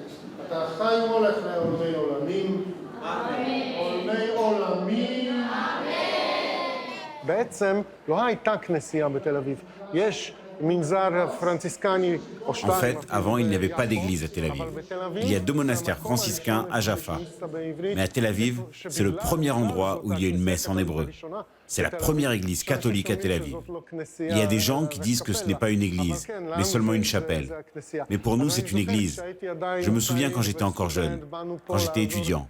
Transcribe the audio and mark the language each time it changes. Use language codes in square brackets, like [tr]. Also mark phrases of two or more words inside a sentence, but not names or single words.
[he] אתה חי ומולך לעולמי עולמים. עולמי עולמים. בעצם לא הייתה כנסייה בתל אביב. יש מנזר פרנציסקני או שתיים. [fr] En fait, avant, il n'y avait pas d'église à Tel Aviv. Il y a 2 monastères franciscains à Jaffa. Mais à Tel Aviv, c'est le premier endroit où il y a une messe en hébreu. C'est la première église catholique à Tel Aviv. Il y a des gens qui disent que ce n'est pas une église, mais seulement une chapelle. Mais pour nous, c'est une église. Je me souviens quand j'étais encore jeune, quand j'étais étudiant.